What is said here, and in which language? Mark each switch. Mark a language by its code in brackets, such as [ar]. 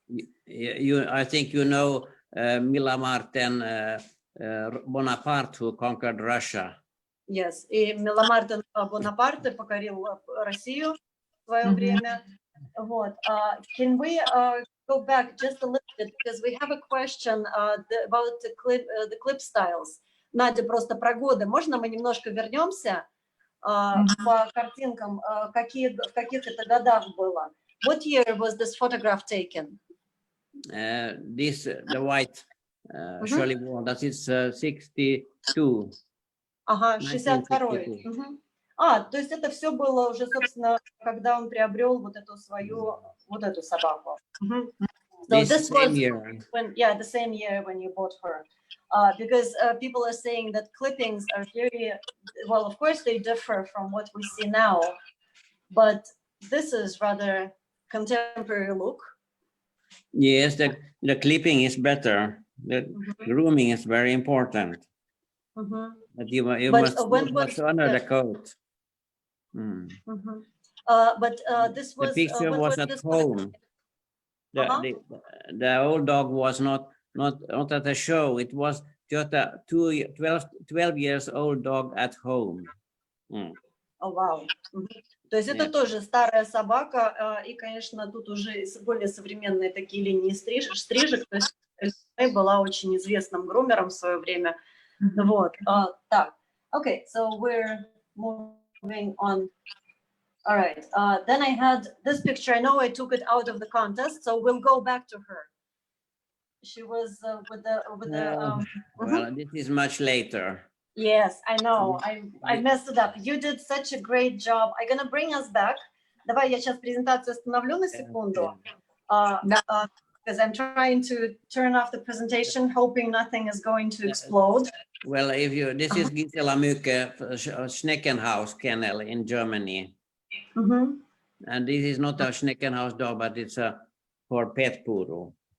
[en] I think you know Mila Marten Bonaparte, who conquered Russia. Yes. [ru] И Мила Мартен Бонапарте покорил Россию в свое время. Вот. [en] Can we go back just a little bit, because we have a question about the clip styles. [ru] Надя, просто про годы. Можно мы немножко вернемся по картинкам, в каких это годах было? [en] What year was this photograph taken? The white Shirley Wall, that is 62. Ага, 62-й. То есть это все было уже, собственно, когда он приобрел вот эту свою, вот эту собаку. So this was when, the same year when you bought her. Because people are saying that clippings are very, well, of course they differ from what we see now, but this is rather contemporary look. Yes, the clipping is better. The grooming is very important. But you must honor the coat. But this was the picture was at home. The old dog was not at a show. It was just a 12 years old dog at home. Oh, wow. [ru] То есть это тоже старая собака, и, конечно, тут уже более современные такие линии стрижек. То есть была очень известным грумером в свое время. Вот. Так. [en] Okay, so we're moving on. All right. Then I had this picture. I know I took it out of the contest, so we'll go back to her. She was with the. Well, this is much later. Yes, I know. I messed it up. You did such a great job. I'm gonna bring us back. [ru] Давай я сейчас презентацию остановлю на секунду. [en] Because I'm trying to turn off the presentation, hoping nothing is going to explode. Well, this is Gisela Mücke, Schneckenhaus kennel in Germany. And this is not a Schneckenhaus dog, but it's for pet poodle.